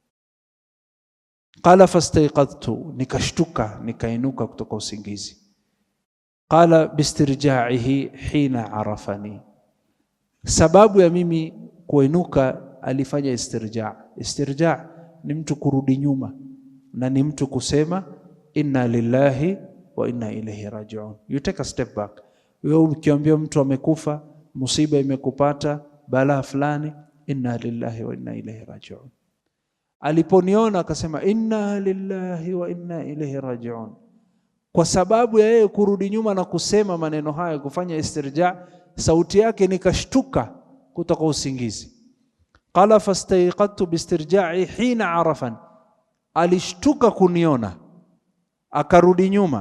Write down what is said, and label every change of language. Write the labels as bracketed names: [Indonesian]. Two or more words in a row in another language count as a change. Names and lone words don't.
[Arabic] قال فاستيقظت, [Swahili] nikashtuka, nikainuka kutoka usingizi. [Arabic] قال باسترجاعه حين عرفني, [Swahili] sababu ya mimi kuinuka alifanya istirja'. Istirja' ni mtu kurudi nyuma na ni mtu kusema [Arabic] إنا لله وإنا إليه راجعون. [English] You take a step back. [Swahili] Wewe ukiambia mtu amekufa, musiba imekupata, balaa fulani, [Arabic] إنا لله وإنا إليه راجعون. [Swahili] Aliponiona akasema [Arabic] إنا لله وإنا إليه راجعون. [Swahili] Kwa sababu ya yeye kurudi nyuma na kusema maneno haya, kufanya istirja', sauti yake nikashtuka kutoka usingizi. [Arabic] قال فاستيقظت باسترجاع حين عرفني, [Swahili] alishtuka kuniona akarudi nyuma.